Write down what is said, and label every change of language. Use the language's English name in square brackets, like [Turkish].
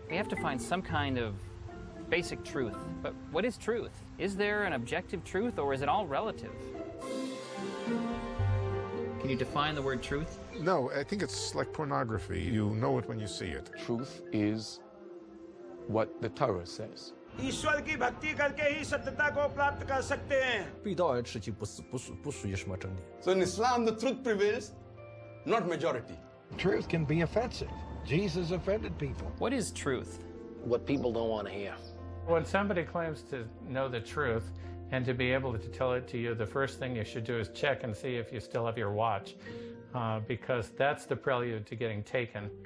[English] We have to find some kind of basic truth. But what is truth? Is there an objective truth, or is it all relative? Can you define the word truth? No, I think it's like pornography. You know it when you see it. Truth is what the Torah says. [Hindi] ईश्वर की भक्ति करके ही सत्यता को प्राप्त कर सकते हैं। [Chinese] 遇到的事情不属于什么真理。 [English] So in Islam, the truth prevails, not majority. Truth can be offensive. Jesus offended people. What is truth? What people don't want to hear. When somebody claims to know the truth and to be able to tell it to you, the first thing you should do is check and see if you still have your watch, because that's the prelude to getting taken.